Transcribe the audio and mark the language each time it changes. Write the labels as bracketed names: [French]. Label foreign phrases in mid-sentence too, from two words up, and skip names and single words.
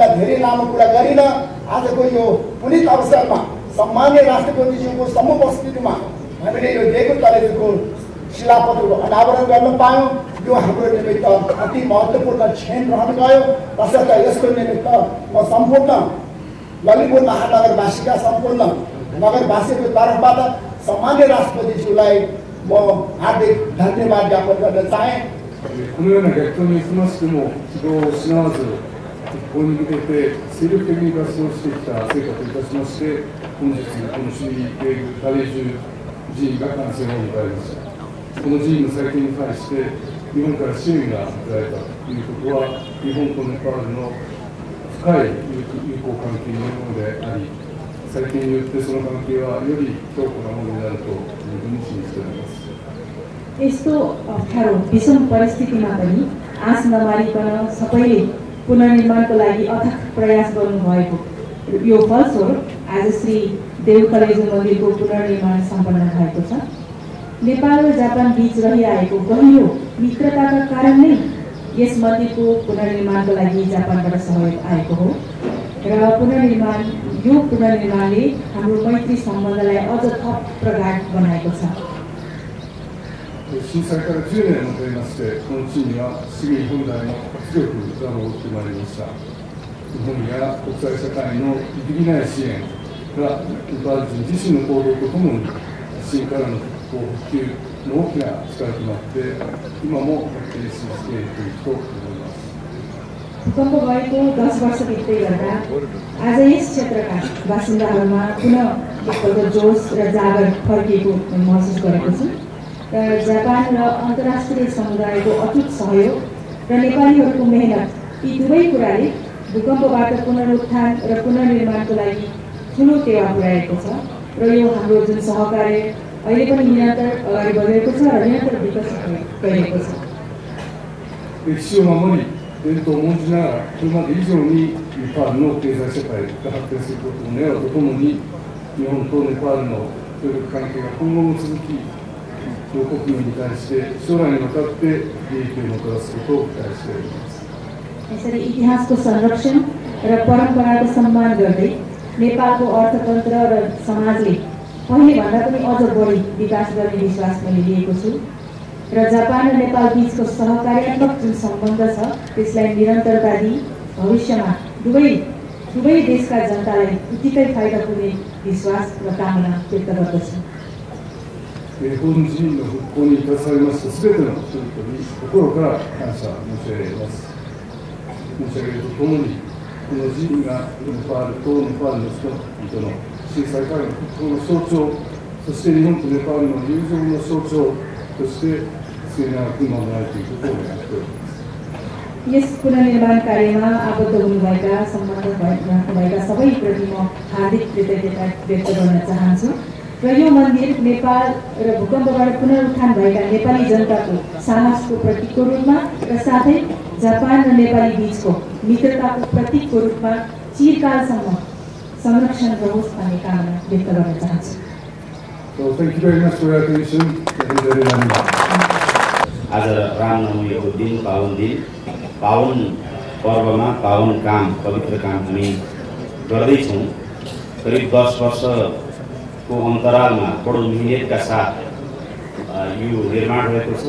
[Nepali] धेरै लामो कुरा गरिन आजको यो पुनित अवसरमा सम्मान्य राष्ट्रपतिज्यूको सम्मुख उपस्थितिमा हामीले यो दिएको तलेजुको शिलापत्रको अनावरण गर्न पायौँ यो हाम्रो निमित्त अति महत्त्वपूर्ण क्षण रहन गयो तसर्थ यसको निमित्त म सम्पूर्ण ललितपुर महानगरवासीका सम्पूर्ण नगरवासीको तर्फबाट सम्मान्य राष्ट्रपतिज्यूलाई म हार्दिक धन्यवाद ज्ञापन गर्न चाहे [Japanese] このような逆にしましても指導を失わず復興に向けて精力的に活動してきた成果といたしまして本日この首里ガレージ寺院が完成を迎えましたこの寺院の再建に対して日本から支援が与えたということは日本とネパールの深い友好関係によるものであり再建によってその関係はより強固なものになるというふうに信じております [Nepali] यस्तो अप्ठ्यारो विषम परिस्थितिमा पनि आँच नमारिकन सबैले पुनर्निर्माणको लागि अथक प्रयास गर्नुभएको यो फलस्वरूप आज श्री देवकलेजु मन्दिरको पुनर्निर्माण सम्पन्न भएको छ नेपाल र जापान बीच रहिआएको गहिरो मित्रताका कारण नै यस मन्दिरको पुनर्निर्माणको लागि जापानबाट सहयोग आएको हो र पुनर्निर्माणले हाम्रो मैत्री सम्बन्धलाई अझ थप प्रगाढ बनाएको छ [Japanese] 震災から10年を経ましてこの地には市民本来の活力が戻ってまいりました日本や国際社会の揺るぎない支援がネパール人自身の行動とともに地震からの復興復旧の大きな力となって今も発展し続けていくと思います [Nepali] भूकम्प भएको 10 वर्ष बित्दै गर्दा आज यस क्षेत्रका बासिन्दाहरूमा पुनः एकपल्ट जोस र जागर फर्किएको महसुस गरेको छु जापान र अन्तर्राष्ट्रिय समुदायको अटुट सहयोग र नेपालीहरूको मेहनत यी दुवै कुराले भूकम्पबाट पुनरुत्थान र पुनर्निर्माणको लागि ठुलो टेवा पुर्याएको छ र यो हाम्रो जुन सहकार्य अहिले पनि निरन्तर अगाडि बढेको छ र निरन्तर विकसित गरिएको छ [Japanese] 歴史を守り伝統を重んじながらこれまで以上にネパールの経済社会が発展することを願うとともに日本とネパールの協力関係が今後も続き 両国民に対して将来にわたって利益をもたらすことを期待しております。 [Nepali] यसरी इतिहासको संरक्षण र परम्पराको सम्मान गर्दै नेपालको अर्थतन्त्र र समाजले पहिले भन्दा पनि अझ बढी विकास गर्ने विश्वास मैले लिएको छु र जापान र नेपाल बीचको सहकार्यात्मक जुन सम्बन्ध छ त्यसलाई निरन्तरता दिई भविष्यमा दुवै देशका जनतालाई उत्तिकै फाइदा पुग्ने विश्वास र कामना व्यक्त गर्दछु [Japanese] 本人の復興に携わりましたすべての人々に心から感謝申し上げます。申し上げるとともに、この寺院がネパールとネパールの人々の震災からの復興の象徴、そして日本とネパールの友情の象徴として末永く守られていくことを願っております。 [Nepali] यस पुनर्निर्माण कार्यमा आबद्ध हुनुभएका सम्बन्धित भएका सबैप्रति म हार्दिक कृतज्ञता व्यक्त गर्न चाहन्छु र यो मन्दिर नेपाल र भूकम्पबाट पुनरुत्थान भएका नेपाली जनताको साहसको प्रतीकको रूपमा र साथै जापान र नेपाली बीचको मित्रताको प्रतीकको रूपमा चिरकालसम्म संरक्षण रहोस् भन्ने कामना व्यक्त गर्न चाहन्छु। [English] So thank you very much for your attention. [Nepali] आज रामनवमीको दिन पावन पर्वमा पावन काम पवित्र काम हामी गर्दैछौँ। करिब 10 वर्षको अन्तरालमा बडो मिहिनेतका साथ यो निर्माण भएको छ।